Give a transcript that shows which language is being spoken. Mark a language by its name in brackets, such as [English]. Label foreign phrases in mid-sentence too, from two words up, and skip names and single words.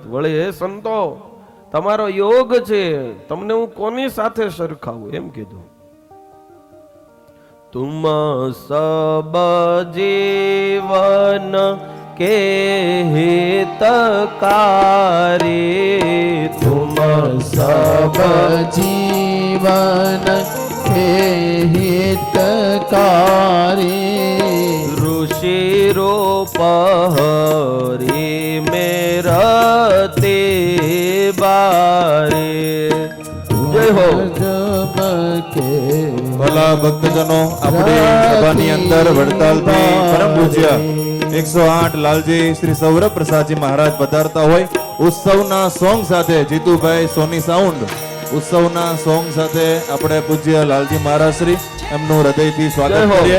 [Gujarati] વળી હે સંતો, તમારો યોગ છે, તમને હું કોની સાથે સરખાવું એમ કીધું. [Hindi] तुम सब जीवन के हितकारी. तुम सब जीवन के हितकारी. ऋषि रूप हरि मेरते बारे. [Gujarati] જય હો. ભલા ભક્તજનો, આપણી સભાની અંદર વડતાલથી પરમ પૂજ્ય 108 લાલજી શ્રી સૌરભ પ્રસાદજી મહારાજ પધારતા હોય ઉત્સવના સોંગ સાથે. જીતુભાઈ સોની સાઉન્ડ ઉત્સવના સોંગ સાથે આપણે પૂજ્ય લાલજી મહારાજ શ્રી એમનું હૃદયથી સ્વાગત કરીએ.